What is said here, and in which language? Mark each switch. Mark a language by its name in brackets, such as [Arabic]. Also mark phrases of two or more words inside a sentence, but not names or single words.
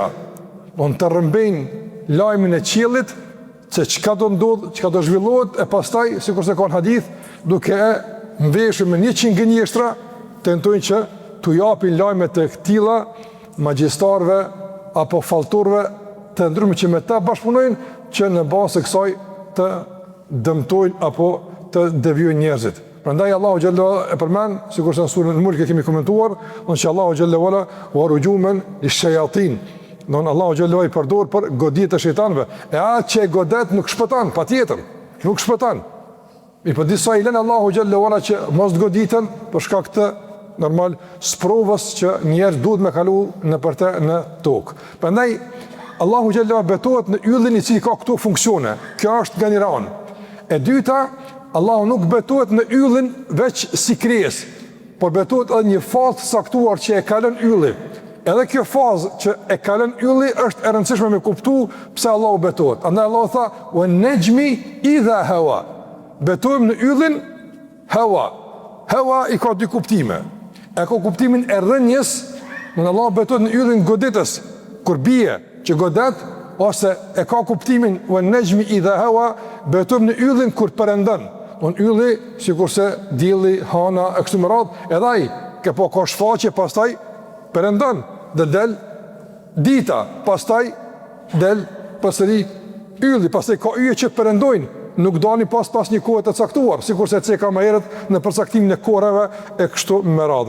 [Albanian] Donë të rrëmbejnë lajmin e qiellit se çka do ndodh, çka do zhvillohet, e pastaj, sikurse ka në hadith, duke e mveshur me 100 gënjeshtra, tentojnë që t'u japin lajme të këtilla magjistarëve apo falltorëve të ndryshëm që me ta bashkëpunojnë që në bazë të kësaj të dëmtojnë apo të devijojnë njerëzit. Prandaj Allahu xhallahu e përmend, sikurse në surën Al-Mulk kemi komentuar, që Allahu [Arabic] جل وعلا ورجوما للشياطين. [Albanian] Don Allahu xhallahu i përdor për goditje të shejtanëve. E atë që godet nuk shpëton, patjetër, nuk shpëton. I po disa i lën Allahu [Arabic] جل وعلا [Albanian] që mos të goditen për shkak të normal sprovës që njerëz duhet me kalu në përte në tokë. Prandaj Allahu xhallahu betohet në yllin i cili ka këto funksione. Kjo është nga njëra anë. E dyta, Allahu nuk betohet në yllin veç si krijesë, por betohet edhe një fazë saktuar që e kalon ylli. Edhe kjo fazë që e kalon ylli është e rëndësishme me kuptu pse Allahu betohet. Andaj Allahu tha: [Arabic] "والنجم إذا هوى." [Albanian] Betohem në yllin hawa. Hawa i ka dy kuptime. E ka kuptimin e rënjes, në Allah betohet në yllin goditës, kur bie që godet, ose e ka kuptimin [Arabic] والنجم إذا هوى, [Albanian] betohem në yllin kur perëndon. Në ylli, sikurse dielli, hana e kështu me radhë, edhe ai ka shfaqje, pastaj perëndon, dhe del dita, pastaj del përsëri ylli, pastaj ka yje që perëndojnë, nuk dani pas një kohë të caktuar, sikurse ka më herët në përcaktimin e kohërave e kështu me radhë.